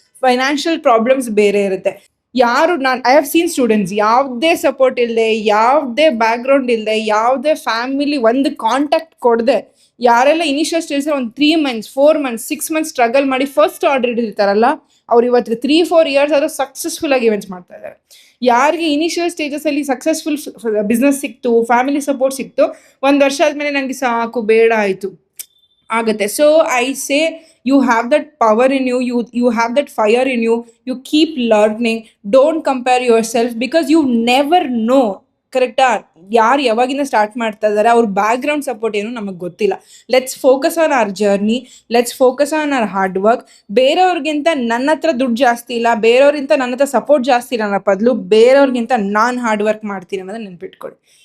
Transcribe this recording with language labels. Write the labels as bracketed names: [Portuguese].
[Kannada] Financial problems ಬೇರೆ ಇರುತ್ತೆ. ಯಾರು [English] I have seen [Kannada] ಸ್ಟೂಡೆಂಟ್ಸ್ ಯಾವುದೇ ಸಪೋರ್ಟ್ ಇಲ್ಲದೆ, ಯಾವುದೇ ಬ್ಯಾಕ್ಗ್ರೌಂಡ್ ಇಲ್ಲದೆ, ಯಾವುದೇ ಫ್ಯಾಮಿಲಿ ಒಂದು ಕಾಂಟ್ಯಾಕ್ಟ್ ಕೊಡದೆ, ಯಾರೆಲ್ಲ ಇನಿಷಿಯಲ್ ಸ್ಟೇಜ್ ಒಂದು [English] 3 months 4 months 6 months [Kannada] ಸ್ಟ್ರಗಲ್ ಮಾಡಿ ಫಸ್ಟ್ ಆರ್ಡರ್ ಹಿಡಿದಿರ್ತಾರಲ್ಲ, ಅವ್ರು ಇವತ್ತು 3-4 years ಆದರೂ ಸಕ್ಸಸ್ಫುಲ್ ಆಗಿ ಇವೆಂಟ್ಸ್ ಮಾಡ್ತಾ ಇದ್ದಾರೆ. ಯಾರಿಗೆ ಇನಿಷಿಯಲ್ ಸ್ಟೇಜಸ್ ಅಲ್ಲಿ ಸಕ್ಸಸ್ಫುಲ್ ಬಿಸ್ನೆಸ್ ಸಿಕ್ತು, ಫ್ಯಾಮಿಲಿ ಸಪೋರ್ಟ್ ಸಿಕ್ತು, 1 ವರ್ಷ ಆದ್ಮೇಲೆ ನನಗೆ ಸಾಕು ಬೇಡ ಆಯಿತು ಆಗುತ್ತೆ. [English] So I say you have that power in you, you have that fire in you, you keep learning, don't compare yourself because you never know. [Kannada] ಕರೆಕ್ಟಾ? ಯಾರು ಯಾವಾಗಿಂದ ಸ್ಟಾರ್ಟ್ ಮಾಡ್ತಾ ಇದ್ದಾರೆ, ಅವ್ರ ಬ್ಯಾಕ್ಗ್ರೌಂಡ್ ಸಪೋರ್ಟ್ ಏನು ನಮಗೆ ಗೊತ್ತಿಲ್ಲ. [English] Let's focus on our journey, let's focus on our hard work. [Kannada] ಬೇರೆಯವ್ರಿಗಿಂತ ನನ್ನ ಹತ್ರ ದುಡ್ಡು ಜಾಸ್ತಿ ಇಲ್ಲ, ಬೇರೆಯವ್ರಿಗಿಂತ ನನ್ನ ಹತ್ರ ಸಪೋರ್ಟ್ ಜಾಸ್ತಿ ಇಲ್ಲ ಅನ್ನೋ ಬದಲು ಬೇರೆಯವ್ರಿಗಿಂತ ನಾನು ಹಾರ್ಡ್ ವರ್ಕ್ ಮಾಡ್ತೀನಿ ಅನ್ನೋದನ್ನ ನೆನ್ಪಿಟ್ಕೊಳ್ಳಿ.